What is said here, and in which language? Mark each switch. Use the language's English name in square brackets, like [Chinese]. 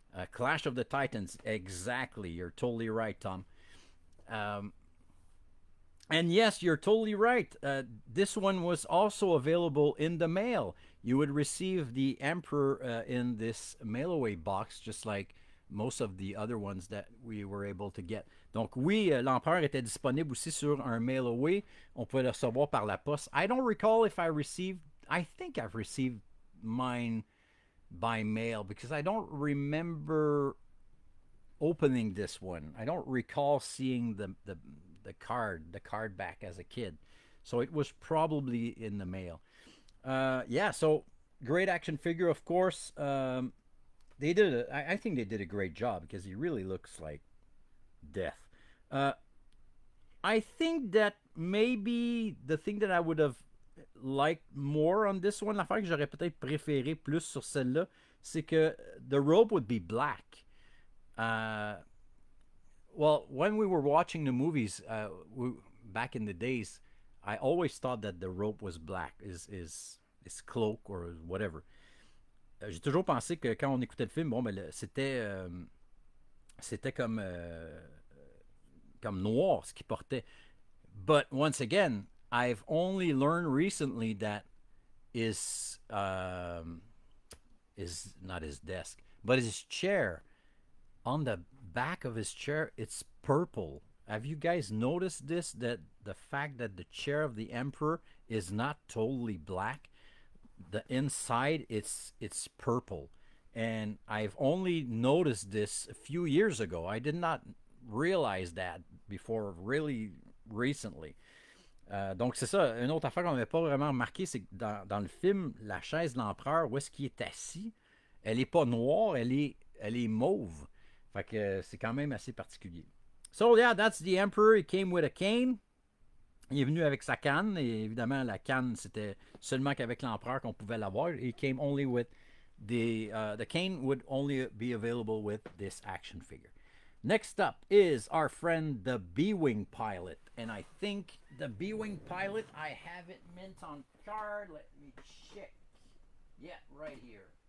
[English] Clash of the Titans, exactly. You're totally right, Tom. And yes, you're totally right. This one was also available in the mail. You would receive the Emperor in this mail-away box, just like most of the other ones that we were able to get. [French] Donc oui, l'Empereur était disponible aussi sur un mail-away. On pouvait le recevoir par la poste. [English] I don't recall if I received... I think I've received mine by mail because I don't remember opening this one. I don't recall seeing the card back as a kid. So it was probably in the mail. Yeah, so great action figure, of course. They did I think they did a great job because he really looks like death. I think that maybe the thing that I would have liked more on this one, [French] l'affaire que j'aurais peut-être préféré plus sur celle-là, c'est que [English] the robe would be black. Well, when we were watching the movies back in the days, I always thought that the robe was black, his cloak or whatever. [French] J'ai toujours pensé que quand on écoutait le film, bon, ben, c'était comme noir ce qu'il portait. [English] But once again, I've only learned recently that is not his desk, but his chair. On the back of his chair, it's purple. Have you guys noticed this? That the fact that the chair of the Emperor is not totally black, the inside it's purple, and I've only noticed this a few years ago. I did not realize that before really recently. [French] Donc c'est ça, une autre affaire qu'on n'avait pas vraiment remarqué, c'est que dans le film, la chaise de l'empereur, où est-ce qu'il est assis, elle est pas noire, elle est mauve. Fait que c'est quand même assez particulier. [English] So yeah, that's the Emperor. He came with a cane. [French] Il est venu avec sa canne, et évidemment la canne c'était seulement qu'avec l'empereur qu'on pouvait l'avoir. [English] He came only with the cane would only be available with this action figure. Next up is our friend the BWing Pilot, and I think the BWing Pilot, I have it mint on card. Let me check. Yeah, right here.